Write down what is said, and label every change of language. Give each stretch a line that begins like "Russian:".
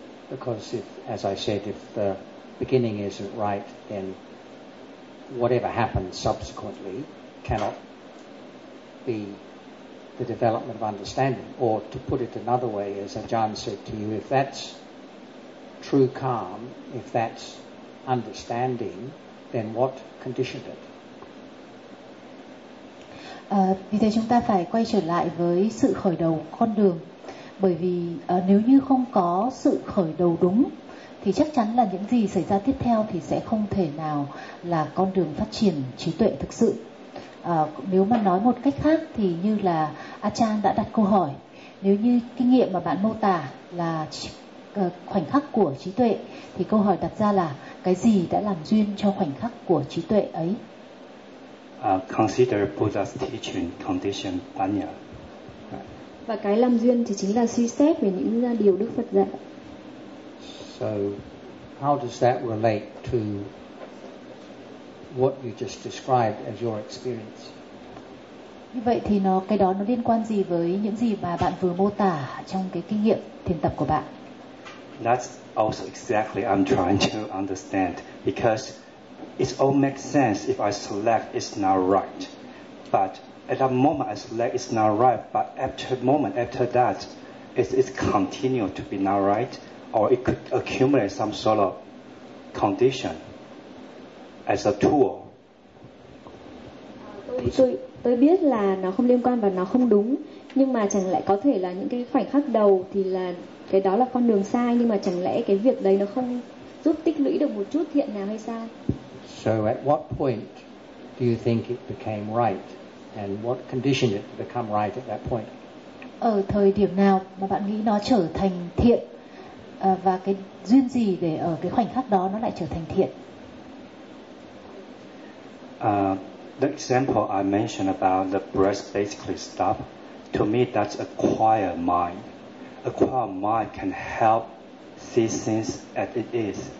English: Because if, as I said, if the beginning isn't right, then whatever happens subsequently cannot be the development of understanding. Or to put it another way, as Ajahn said to you, if that's true calm, if that's understanding, then what conditioned it?
Vietnamese: Vì thế chúng ta phải quay trở lại với sự khởi đầu con đường. Bởi vì nếu như không có sự khởi đầu đúng thì chắc chắn là những gì xảy ra tiếp theo thì sẽ không thể nào là con đường phát triển trí tuệ thực sự. Nếu mà nói một cách khác thì như là Achan đã đặt câu hỏi, nếu như kinh nghiệm mà bạn mô tả là khoảnh khắc của trí tuệ thì câu hỏi đặt ra là cái gì đã làm duyên cho khoảnh khắc của trí tuệ ấy?
English: Consider Buddha's teaching condition banya.
Vietnamese: Và cái làm duyên thì chính là suy xét về những điều Đức Phật dạy.
English: So, how does that relate to what you just described as your experience?
Vietnamese: Như vậy thì nó cái đó nó liên quan gì với những gì mà bạn vừa mô tả trong cái kinh nghiệm thiền tập của bạn?
English: That's also exactly I'm trying to understand, because it all makes sense if I select it's not right. But at that moment I select it's not right, but after a moment, after that, it's continued to be not right, or it could accumulate some sort of condition as a tool.
Vietnamese: Tôi biết là nó không liên quan và nó không đúng, nhưng mà chẳng lẽ có thể là những cái khoảnh khắc đầu thì là cái đó là con đường sai, nhưng mà chẳng lẽ cái việc đấy nó không giúp tích lũy được một chút thiện nào hay sao?
English: So at what point do you think it became right, and what conditioned it to become right at that point?
Vietnamese: Ở thời điểm nào mà bạn nghĩ nó trở thành thiện, và cái duyên gì để ở cái khoảnh khắc đó nó lại trở thành thiện?
English: The example I mentioned about the breath basically stop, to me that's acquired mind. Acquired mind can help see things as it is.